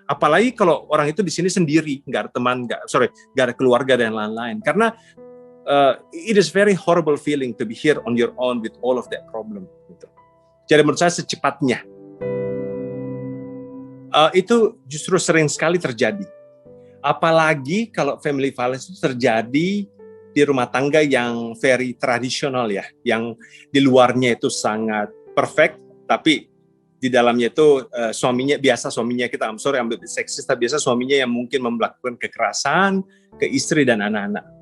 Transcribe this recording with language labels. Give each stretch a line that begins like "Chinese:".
Indonesian: Apalagi kalau orang itu di sini sendiri, nggak ada teman, nggak ada keluarga dan lain-lain. Karena
English: it is very horrible feeling to be here on your own with all of that problem.
Indonesian: Gitu. Jadi menurut saya secepatnya itu justru sering sekali terjadi. Apalagi kalau family violence itu terjadi di rumah tangga yang very tradisional ya, yang di luarnya itu sangat perfect, tapi di dalamnya itu suaminya kita, ambil seksis, tapi biasa suaminya yang mungkin melakukan kekerasan ke istri dan anak-anak.